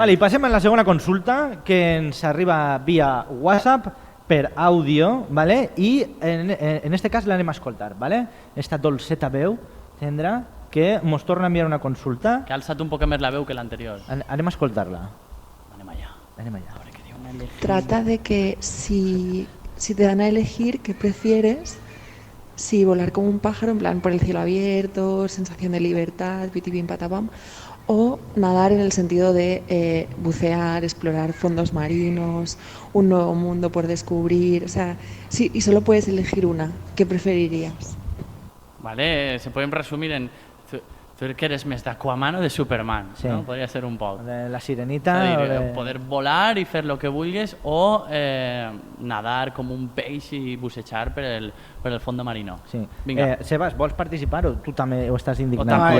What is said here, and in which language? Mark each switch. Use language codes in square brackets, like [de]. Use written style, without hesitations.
[ca] Vale, i passem a la segona consulta, que ens arriba via WhatsApp per àudio, vale? I en este cas l'anem a escoltar. Vale? Esta dolceta veu tendrà que mos torna a enviar una consulta. Que ha alçat un poc més la veu que l'anterior. Anem a escoltar-la. Anem allà. Anem allà. A veure què diu. [es] Trata de que si te dan a elegir, ¿qué prefieres? Si volar como un pájaro, en plan por el cielo abierto, sensación de libertad, pitipim patapam, o nadar en el sentido de bucear, explorar fondos marinos, un nuevo mundo por descubrir. O sea, sí, y solo puedes elegir una. ¿Qué preferirías? Vale, se pueden resumir en... [ca] ¿Tú que eres més d'Aquaman o de Superman? Sí. No? Podria ser un poc. De la És [es] sirenita [ca] a dir, o de... poder volar i fer el que vulguis o nadar com un peix i bussejar per el fons marino. Sí. Vinga. Sebas, vols participar o tu també ho estàs indignat? tampoc,